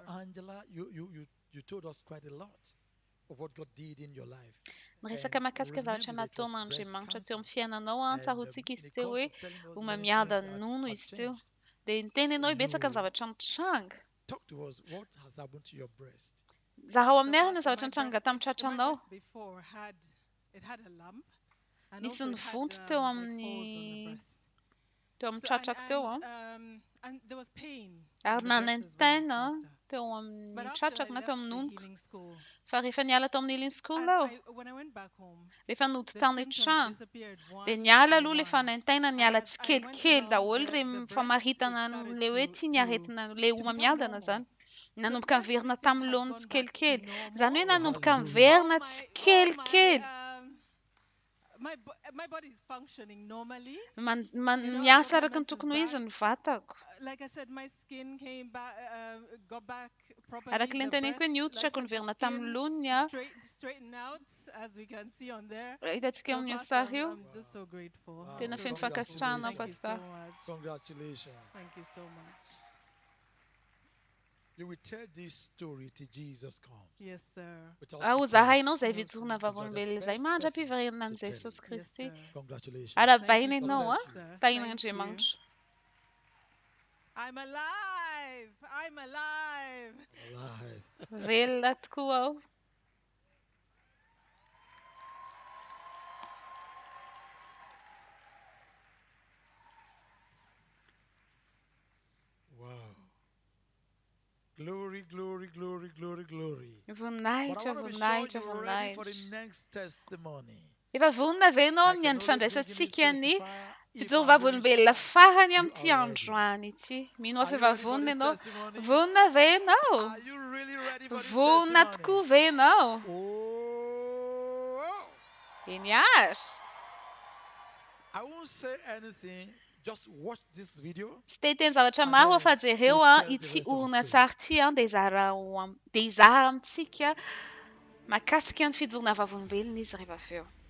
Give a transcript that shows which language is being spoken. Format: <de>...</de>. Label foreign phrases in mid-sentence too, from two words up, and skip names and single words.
<en>sir. Angela, you told us quite a lot of what God did in your life.</en> <mg>Niresaka mahakasika zavatra</mg> <en>remember that it was</en> <mg>nataon'Andriamanitra</mg> <en>breast</en> <mg>teo amin'ny</mg> <en>cancer.</en> <mg>fiainanao a,</mg> <en>And</en> <mg>tarotsika</mg> <en>in</en> <mg>izy</mg> <en>the</en> <mg>teo</mg> <en>course</en> <mg>hoe</mg> <en>of telling us many things</en> <mg>homamiadan'ny</mg> <en>that</en> <mg>nono</mg> <en>had</en> <mg>izy teo.</mg> <en>changed,</en> <mg>Dia nitenenao betsaka ny</mg> <en>you</en> <mg>zavatra nitranga.</mg> <en>talk to us what has happened to your breast.</en> <mg>Zaho</mg> <en>So,</en> <mg>aminay ahany</mg> <en>Pastor,</en> <mg>zavatra</mg> <en>my</en> <mg>nitranga</mg> <en>breast,</en> <mg>tamin'ny</mg> <en>my</en> <mg>tratranao.</mg> <en>breast before had a lump, and</en> <mg>Nisy</mg> <en>also</en> <mg>ny</mg> <en>it had</en> <mg>vonto teo</mg> <en>like</en> <mg>amin'ny</mg> <en>folds on the breast.</en> <mg>teo amin'ny</mg> <en>So,</en> <mg>tratrako teo a.</mg> <en>and there was pain</en> <mg>Ary</mg> <en>in the breast as well,</en> <mg>nanentena</mg> <en>Pastor.</en> <mg>teo</mg> <en>But</en> <mg>amin'ny</mg> <en>after I</en> <mg>tratrako na teo</mg> <en>left</en> <mg>amin'ny</mg> <en>the</en> <mg>nono.</mg> <en>healing school,</en> <mg>Fa rehefa niala tao amin'ny</mg> <en>healing school</en> <mg>aho,</mg> <en>when I went back home,</en> <mg>rehefa nody</mg> <en>the</en> <mg>tany</mg> <en>symptoms</en> <mg>an-trano,</mg> <en>disappeared</en> <mg>dia</mg> <en>one</en> <mg>niala</mg> <en>by</en> <mg>aloha le</mg> <en>one.</en> <mg>fanentena,</mg> <en>And</en> <mg>niala</mg> <en>as I went</en> <mg>tsikelikely</mg> <en>along,</en> <mg>daholo</mg> <en>the</en> <mg>re</mg> <en>breast,</en> <mg>famaritana</mg> <en>it started</en> <mg>le hoe tia niaretina le</mg> <en>to become</en> <mg>homamiadana</mg> <en>normal.</en> <mg>zany.</mg> <en>So</en> <mg>Nanomboka</mg> <en>when</en> <mg>miverina</mg> <en>everything</en> <mg>tamin'ny</mg> <en>has</en> <mg>laony</mg> <en>gone back to</en> <mg>tsikelikely.</mg> <en>normal,</en> <mg>Zany hoe nanomboka</mg> <en>Hallelujah.</en> <mg>miverina</mg> <en>all</en> <mg>tsikelikely.</mg> <en>my body is functioning normally.</en> <mg>Miasa araka ny tokony ho izy ny vatako.</mg> <en>Like I said, my skin came back, got back properly.</en> <mg>Araka ilay</mg> <en>The</en> <mg>niteneniko hoe</mg> <en>breast,</en> <mg>nihoditrako</mg> <en>like I said,</en> <mg>niverina</mg> <en>the</en> <mg>tamin'ny</mg> <en>skin</en> <mg>lonony a.</mg> <en>straightened out, as we can see on there.</en> <mg>Hitantsika</mg> <en>So,</en> <mg>amin'ny</mg> <en>Pastor,</en> <mg>sary io.</mg> <en>I'm just so grateful. Wow.</en> <mg>Tena</mg> <en>So</en> <mg>feno</mg> <en>grateful.</en> <mg>fankasitrahana</mg> <en>Thank you so pastor. much. Congratulations. Thank you so much. You will tell this story till Jesus comes. Yes, sir. Without</en> <mg>Ao</mg> <en>reproach.</en> <mg>zahainao izay vitsorina</mg> <en>Because you are the</en> <mg>vavolombelona izay</mg> <en>best</en> <mg>mandram-piverenana</mg> <en>person</en> <mg>an'i</mg> <en>to tell</en> <mg>Jesosy</mg> <en>it. Yes,</en> <mg>Kristy.</mg> <en>sir. Congratulations.</en> <mg>Arabaina</mg> <en>Thank you so</en> <mg>ianao a,</mg> <en>much, sir.</en> <mg>tain'Andriamanitra.</mg> <en>I'm alive. I'm alive. Alive.</en> <mg>Velona tokoa aho.</mg> <en>Wow. Glory, glory, glory, glory, glory. But I</en> <mg>Voninahitra,</mg> <en>want to be sure</en> <mg>voninahitra,</mg> <en>you're ready for the</en> <mg>voninahitra.</mg> <en>next testimony.</en> <mg>Efa vonona ve ianao</mg> <en>I</en> <mg>amin'ny</mg> <en>can</en> <mg>andro</mg> <en>only bring in this</en> <mg>fandraisantsika ny</mg> <en>testifier if I'm</en> <mg>fitovam-volombelona</mg> <en>really</en> <mg>farany</mg> <en>you</en> <mg>amin'ity</mg> <en>are</en> <mg>andro</mg> <en>ready.</en> <mg>any ity. Mino</mg> <en>Are</en> <mg>fa</mg> <en>you</en> <mg>efa</mg> <en>ready for</en> <mg>vonona</mg> <en>this</en> <mg>ianao.</mg> <en>testimony?</en> <mg>Vonona ve ianao?</mg> <en>Are you really ready for this</en> <mg>Vonona</mg> <en>testimony?</en> <mg>tokoa ve ianao?</mg> <en>Oh!</en> <mg>Eny ary.</mg> <en>I won't say anything. Just watch this video.</en> <mg>Tsy te hiteny zavatra</mg> <en>And</en> <mg>maro</mg> <en>then</en> <mg>fa jereo</mg> <en>we'll</en> <mg>a</mg> <en>tell the</en> <mg>ity</mg> <en>rest of the</en> <mg>horonan-tsary ity a dia hizaha amintsika mahakasika ny fijorona vavolombelona izy rehefa avy eo.</mg>